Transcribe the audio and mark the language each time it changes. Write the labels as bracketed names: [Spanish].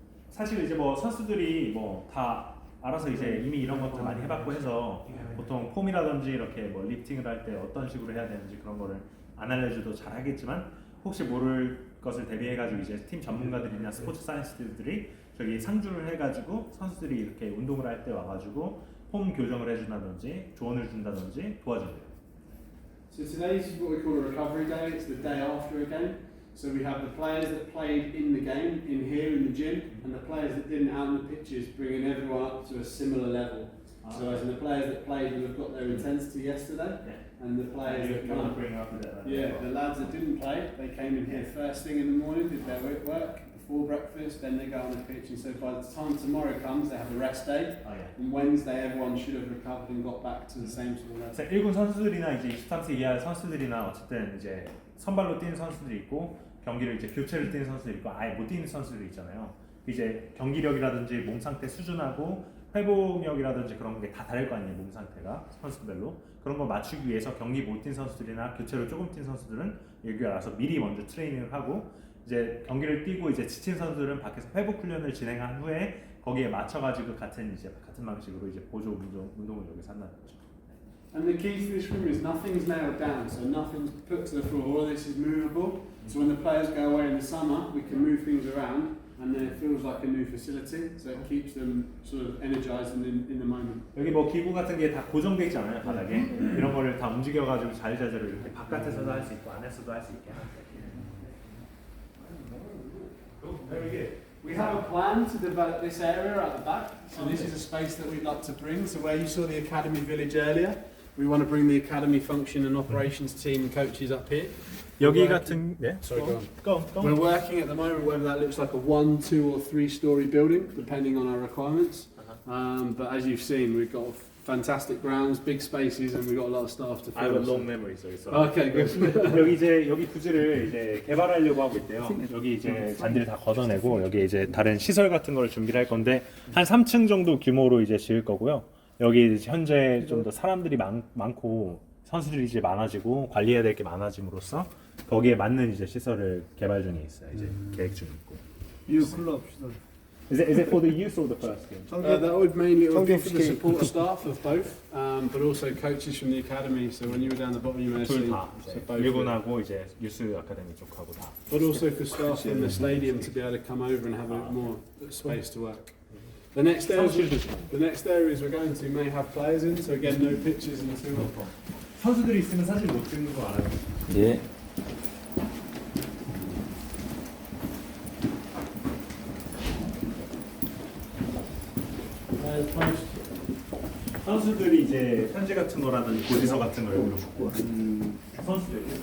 [Korean] 사실 이제 뭐 선수들이 뭐 다 알아서 이제 이미 이런 것들 많이 해봤고 해서 보통 폼이라든지 이렇게 뭐 리프팅을 할 때 어떤 식으로 해야 되는지 그런 거를 안 알려줘도 잘 하겠지만 혹시 모를 것을 대비해가지고 이제 팀 전문가들이나 스포츠 사이언티스트들이 저기 상주를 해가지고 선수들이 이렇게 운동을 할 때 와가지고 폼 교정을 해준다든지 조언을 준다든지 도와준대요. [English] So today's what we call a recovery day. It's the day after a game. So we have the players that played in the game in here in the gym, and the players that didn't out on the pitches, bringing everyone up to a similar level. So as in the players that played will have got their intensity yesterday, and the players that can't can't. bring up that. The lads that didn't play, they came in here first thing in the morning, did their weight work before breakfast, then they go on the pitch, and so by the time tomorrow comes, they have a rest day. And Wednesday, everyone should have recovered and got back to the same sort of level. [Korean] 1군 선수들이나 이제 23세 이하 선수들이나 어쨌든 이제 선발로 뛰는 선수들이 있고 경기를 이제 교체를 뛰는 선수들이 있고 아예 못 뛰는 선수들이 있잖아요. 이제 경기력이라든지 몸 상태 수준하고 회복력이라든지 그런 게 다 다를 거 아니에요. 몸 상태가 선수별로 그런 거 맞추기 위해서 경기 못 뛴 선수들이나 교체로 조금 뛴 선수들은 여기 와서 미리 먼저 트레이닝을 하고 이제 경기를 뛰고 이제 지친 선수들은 밖에서 회복 훈련을 진행한 후에 거기에 맞춰가지고 같은 방식으로 이제 보조 운동을 여기서 한다는 거죠. [English] And the key to this room is nothing's nailed down, so nothing's put to the floor. All this is movable. So when the players go away in the summer, we can move things around, and then it feels like a new facility. So it keeps them sort of energized and in the moment. [Korean] 여기 뭐 기구 같은 게 다 고정돼 있잖아요 바닥에. 이런 거를 다 움직여가지고 자유자재로 이렇게 바깥에서도 할 수 있고 안에서도 할 수 있게 하는. [English] Very good. We have a plan to develop this area at the back. So this is a space that we'd like to bring. So where you saw the academy village earlier, we want to bring the academy function and operations team and coaches up here. [Korean] 여기 같은 [English] Sorry, go We're working at the moment whether that looks like a 1, 2 or 3 story building depending on our requirements. But as you've seen, we've got fantastic grounds, big spaces, and we've got a lot of staff to fill. I have a long memory, so. Okay, good. [Korean] 여기 부지를 이제 개발하려고 하고 있대요. 여기 이제 잔디를 다 걷어내고 여기 이제 다른 시설 같은 걸 준비를 할 건데 한 3층 정도 규모로 이제 지을 거고요. 여기 이제 현재 좀 더 사람들이 많고 선수들이 이제 많아지고 관리해야 될 게 많아짐으로써 거기에 맞는 이제 시설을 개발 중에 있어요. 이제 계획 중에 있고. 클럽 시설. [English] Is it for the use or the first game? That would mainly be for the support staff of both, but also coaches from the academy. So when you were down the bottom, you may have [Korean] 둘 [English] seen. [Korean] 다. [English] So both. [Korean] 일본하고 이제 유스 아카데미 쪽하고 다. [English] But also for staff in the stadium to be able to come over and have a bit more space to work. The next areas we're going to may have players in, so again no pitches until. [Korean] 선수들이 있으면 사실 못 찍는 거 알아요. 예. 선수들이 이제 편지 같은 거라든지 고지서 같은 걸 여기로 갖고 선수들.